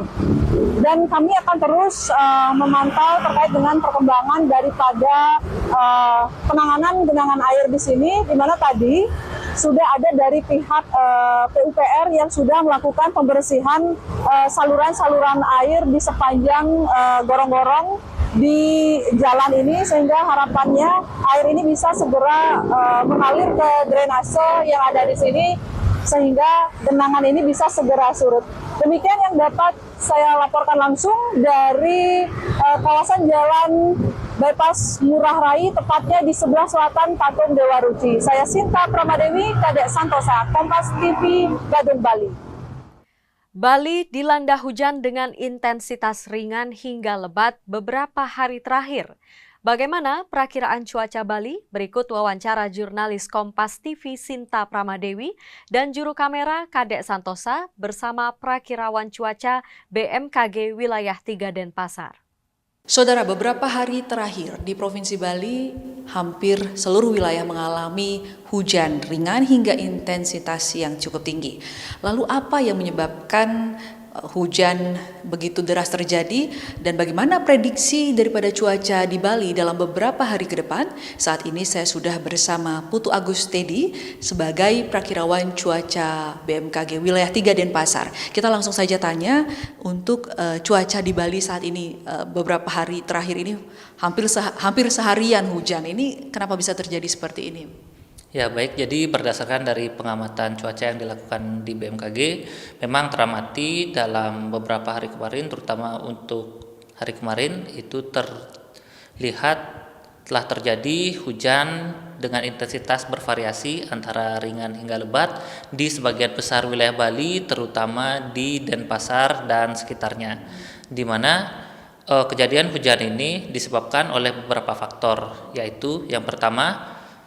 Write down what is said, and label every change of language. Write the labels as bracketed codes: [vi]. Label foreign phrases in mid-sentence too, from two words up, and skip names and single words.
[id] Dan kami akan terus memantau terkait dengan perkembangan daripada penanganan genangan air di sini, di mana tadi sudah ada dari pihak PUPR yang sudah melakukan pembersihan saluran-saluran air di sepanjang gorong-gorong di jalan ini, sehingga harapannya air ini bisa segera mengalir ke drainase yang ada di sini sehingga genangan ini bisa segera surut. Demikian yang dapat saya laporkan langsung dari kawasan Jalan Bypass Ngurah Rai, tepatnya di sebelah selatan Patung Dewa Ruci. Saya Sinta Pramadewi, Kadek Santosa, Kompas TV, Badung, Bali. Bali dilanda hujan dengan intensitas ringan hingga lebat beberapa hari terakhir. Bagaimana perakiraan cuaca Bali? Berikut wawancara jurnalis Kompas TV Sinta Pramadewi dan juru kamera Kadek Santosa bersama perakirawan cuaca BMKG Wilayah 3 Denpasar. Saudara, beberapa hari terakhir di Provinsi Bali, hampir seluruh wilayah mengalami hujan ringan hingga intensitas yang cukup tinggi. Lalu apa yang menyebabkan hujan begitu deras terjadi dan bagaimana prediksi daripada cuaca di Bali dalam beberapa hari ke depan? Saat ini saya sudah bersama Putu Agus Tedi sebagai prakirawan cuaca BMKG Wilayah 3 Denpasar. Kita langsung saja tanya untuk cuaca di Bali saat ini, beberapa hari terakhir ini hampir seharian hujan. Ini kenapa bisa terjadi seperti ini? Ya baik, jadi berdasarkan dari pengamatan cuaca yang dilakukan di BMKG, memang teramati dalam beberapa hari kemarin, terutama untuk hari kemarin itu terlihat telah terjadi hujan dengan intensitas bervariasi antara ringan hingga lebat di sebagian besar wilayah Bali, terutama di Denpasar dan sekitarnya, di mana kejadian hujan ini disebabkan oleh beberapa faktor, yaitu yang pertama,